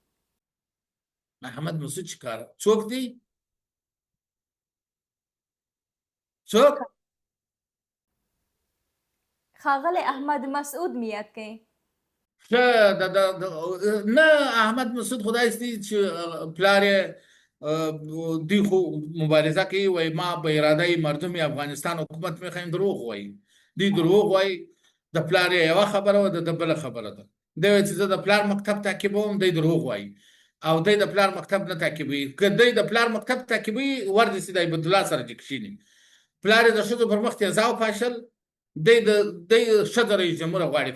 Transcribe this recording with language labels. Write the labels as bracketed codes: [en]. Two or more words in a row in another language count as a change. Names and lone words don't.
[ps] چې کار څوک دی څوک ښاغلی احمد مسعود مې یاد کړئ ښه نه احمد مسعود خدای ستي چې پلار یې دوی خو مبارزه کوي وایي [fa] ما به اراده مردم افغانستان حکومت میخوایم [ps] دروغ وایي دوی دروغ وایي د پلار یې یوه خبره وه د بله خبره ده دی وایي چې زه د پلار مکتب تعقیبوم دی دروغ وایي او دی د پلار مکتب نه تعقیبوي که دی د پلار مکتب تعقیبوي ورنیسي د عبدالله سره دې کښېني پلار یې د ښځو پر مخ تیزاب پاشل دی ښځه رئیس جمهوره غواړي